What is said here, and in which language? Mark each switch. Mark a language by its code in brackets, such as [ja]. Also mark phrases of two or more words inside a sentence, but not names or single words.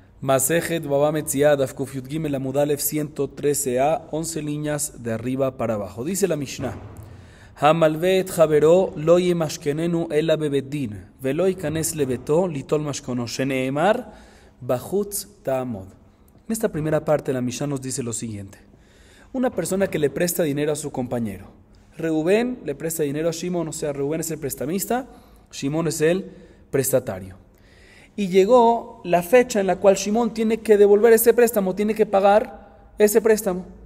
[es] Masejet Baba Metziah, [he] דף קוף יוד גימל עמוד אלף 113a, 11 [es] líneas de arriba para abajo. Dice la Mishnah: [he] המלווה את חברו לא ימשכננו אלא בבית דין, ולא ייכנס לביתו ליטול משכונו, שנאמר בחוץ תעמוד. [es] En esta primera parte la Mishnah nos dice lo siguiente: una persona que le presta dinero a su compañero. Reubén le presta dinero a Shimón, o sea, Reubén es el prestamista, Shimón es el prestatario. Y llegó la fecha en la cual Shimón tiene que devolver ese préstamo, tiene que pagar ese préstamo.